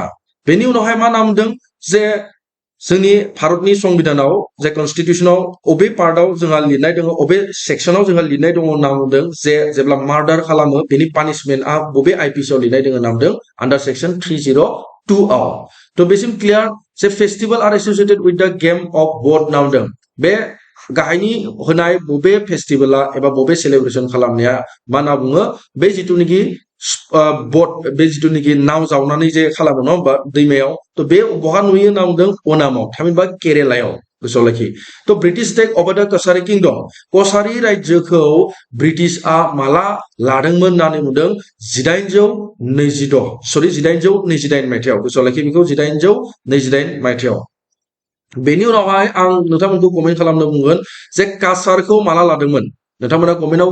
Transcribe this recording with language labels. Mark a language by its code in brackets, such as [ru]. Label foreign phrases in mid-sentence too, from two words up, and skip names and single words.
[brx] बेनि उनावहाय मा नामदों जे जोंनि भारतनि संबिधानाव जे कन्स्टिट्यूशनाव अबे पार्टआव जोंहा लिरनाय दङ अबे सेक्शनाव जोंहा लिरनाय दङ नामदों जे जेब्ला मार्डार खालामो बेनि पानिशमेन्टआ बबे आईपीसीआव लिरनाय दङ नामदों [en] under section [brx] 302 आव तो बेसिम क्लियर जे [en] festival are associated with the game of boat [brx] नामदों बे गाहायनि होनाय बबे फेस्टिवला एबा बबे सेलिब्रेशन खालामनाया मा होनना बुङो बे जिथुनिकि बोट बे जिथुनिकि नाव जावनानै जे खालामो नङा होमबा दैमायाव तो बे बहा नुयो नामदों ओनामाव थामहिनबा केरेलायाव गोसोआव लाखि तो [en] British take over the Kachari kingdom [brx] कसारी राज्योखौ ब्रिटिशआ माला लादोंमोन होननानै बुंदों 1828 मायथाइयाव गोसोआव लाखि बेखौ 1828 मायथाइयाव बेनि उनावहाय आं नोंथांमोनखौ कमेन्ट खालामनो बुंगोन जे कासारखौ माला लादोंमोन नोंथांमोना कमेन्टआव